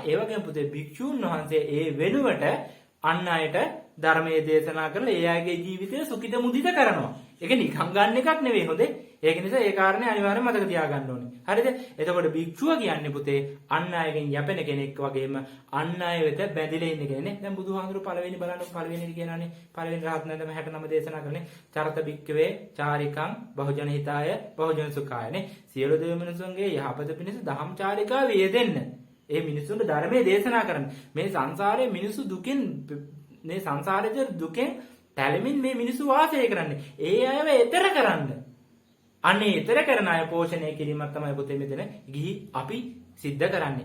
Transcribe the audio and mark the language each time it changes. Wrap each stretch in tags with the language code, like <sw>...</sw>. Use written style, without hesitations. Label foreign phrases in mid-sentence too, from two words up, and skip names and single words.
<si>ඒ වගේම පුතේ භික්ෂුන් වහන්සේ ඒ වෙනුවට අන් අයට ධර්මයේ දේශනා කරලා ඒ අයගේ ජීවිතය සුඛිත මුදිත කරනවා. ඒක නිකන් ගන්න එකක් නෙවෙයි හොඳේ. ඒක නිසා ඒ කාරණේ අනිවාර්යයෙන් මතක තියාගන්න ඕනේ. හරිද? එතකොට භික්ෂුව කියන්නේ පුතේ අන් අයගෙන් යැපෙන කෙනෙක් වගේම අන් අය වෙත බැඳිලා ඉන්න කෙනෙක් නේ. දැන් බුදුහාමුදුරු පළවෙනි බලන්න පළවෙනි කියනවානේ. පළවෙනි රහත් නැදම 69 දේශනා කරන්නේ</si> <pi>චරත භික්කවේ චාරිකං බහුජන හිතාය බහුජන සුඛාය</pi> <si>නේ. සියලු දෙව මිනිසුන්ගේ යහපත පිණිස දහම් චාරිකාව යෙදෙන්න. ඒ මිනිසුන්ට ධර්මයේ දේශනා කරන්න. මේ සංසාරයේ මිනිසු දුකින් මේ සංසාරයේ දුකෙන් පැලමින් මේ මිනිසු වාසය කරන්නේ. ඒ අයව එතර කරන්න. අනේ එතර කරන අය පෝෂණය කිරීමක් තමයි පුතේ මෙතන ගිහි අපි සිද්ධ කරන්නේ.</si>